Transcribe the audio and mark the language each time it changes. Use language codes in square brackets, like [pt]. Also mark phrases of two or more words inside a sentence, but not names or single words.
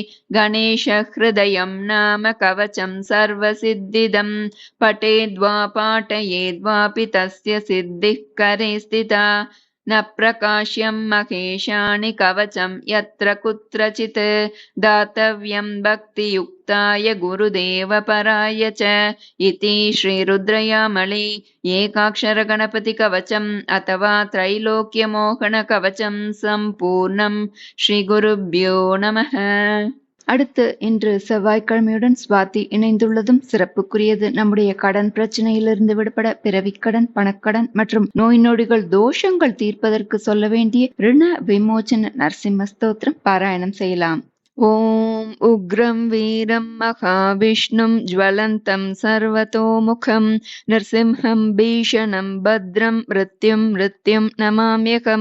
[sa] गणेशहृदयं नाम कवचं सर्वसिद्धिदं पठेद्वा पाठयेद्वापि तस्य सिद्धिः करे स्थिता न प्रकाश्यं महेशानि कवचं यत्र कुत्रचित् दातव्यं भक्तियुक्ताय गुरुदेवपराय च इति श्रीरुद्रयामले एकाक्षरगणपतिकवचम् अथवा त्रैलोक्यमोहनकवचं सम्पूर्णं श्रीगुरुभ्यो नमः. [ta] அடுத்து இன்று செவ்வாய்க்கிழமையுடன் சுவாதி இணைந்துள்ளதும் சிறப்புக்குரியது. நம்முடைய கடன் பிரச்சனையிலிருந்து விடுபட பிறவிக்கடன், பணக்கடன் மற்றும் நோய் நொடிகள் தோஷங்கள் தீர்ப்பதற்கு சொல்ல வேண்டிய ரிண விமோச்சன நரசிம்ம ஸ்தோத்திரம் பாராயணம் செய்யலாம். [sa] ओम् उग्रम् वीरम् महाविष्णुम् ज्वलन्तम् सर्वतोमुखम् नृसिंहम् भीषणम् भद्रम् मृत्युम् मृत्युम् नमाम्यहम्.